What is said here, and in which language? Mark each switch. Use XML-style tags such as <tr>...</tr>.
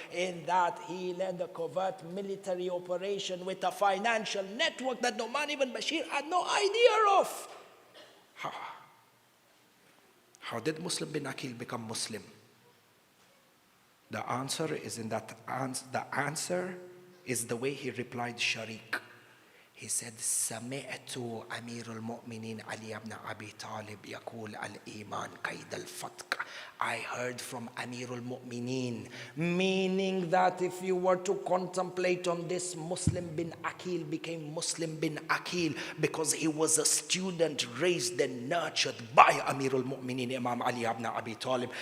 <en>In that he led a covert military operation with a financial network that no man even Bashir had no idea of. How did Muslim bin Aqeel become Muslim? The answer is in that the answer is the way he replied Sharik. He said,</en> <ar>سمعت أمير المؤمنين علي بن أبي طالب يقول الإيمان قيد الفتق.</ar> <en>I heard from Amir al-Mu'mineen, meaning that if you were to contemplate on this, Muslim bin Aqeel became Muslim bin Aqeel because he was a student raised and nurtured by Amir al-Mu'mineen, Imam Ali ibn Abi Talib.</en>